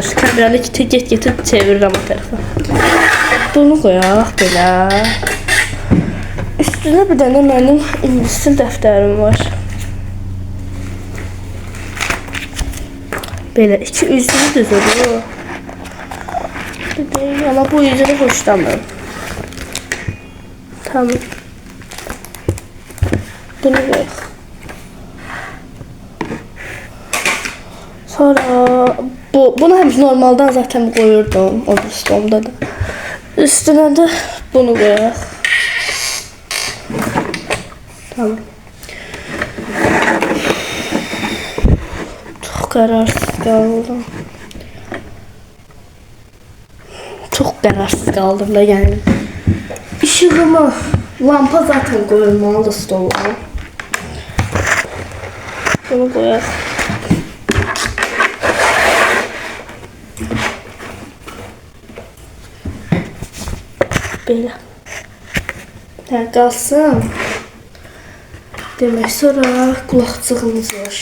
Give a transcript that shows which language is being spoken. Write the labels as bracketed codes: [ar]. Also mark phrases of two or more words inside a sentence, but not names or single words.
[az] Kameranı get-gedə çevirirəm o tərəfə. Bunu qoyaq belə. Üstünə bir dənə mənim ingilis dil dəftərim var. Belə iki üzlü düzülür. [tr] Ama bu yüzünü hoşlamıyorum. Tamam. Bunu koyaq. [az] Sonra bunu həmişə normaldan zaten koyurdum o stolda da. [tr] Üstüne de bunu koyaq. Tamam. Çok kararsız kaldım. Çok kararsız kaldım da yani. [az] Işığımı lampa zaten koyulmalı stola. Bunu koyaq. Belə. Hə, qalsın. Demək, sonra qulaqçığımız var.